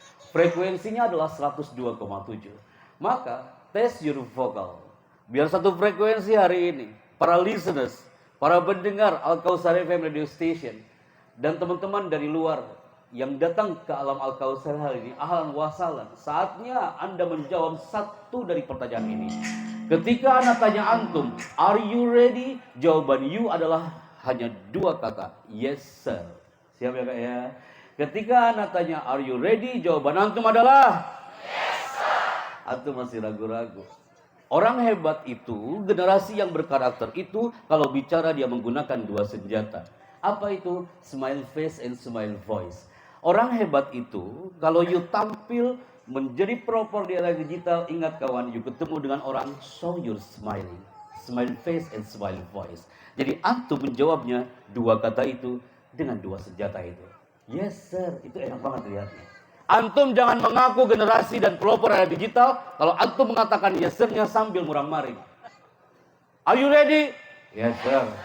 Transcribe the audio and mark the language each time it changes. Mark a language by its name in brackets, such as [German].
[Indonesian] Frekuensinya adalah 102,7. Maka [English] test your vocal. [Indonesian] Biar satu frekuensi hari ini. Para listeners, para pendengar Al-Kausar FM Radio Station, dan teman-teman dari luar yang datang ke alam Al-Kausar hari ini, [Arabic] ahlan wa sahlan. [Indonesian] Saatnya Anda menjawab satu dari pertanyaan ini. Ketika Anda tanya antum, [English] are you ready? [Indonesian] Jawaban you adalah hanya 2 kata, [English] yes sir. [Indonesian] Siap ya Kak ya? Ketika Anda tanya, [English] are you ready? [Indonesian] Jawaban antum adalah [English] yes sir. [Indonesian] Antum masih ragu-ragu. Orang hebat itu, generasi yang berkarakter itu, kalau bicara dia menggunakan 2 senjata. Apa itu? [English] Smile face and smile voice. [Indonesian] Orang hebat itu, kalau you tampil menjadi proper di era digital, ingat kawan, you ketemu dengan orang, [English] show your smiling. Smile face and smile voice. [Indonesian] Jadi antum menjawabnya 2 kata itu dengan 2 senjata itu. [English] Yes sir, [Indonesian] itu enak banget lihatnya. Antum jangan mengaku generasi dan pelopor era digital kalau antum mengatakan yes sir-nya sambil murang-maring. [English] Are you ready? Yes sir.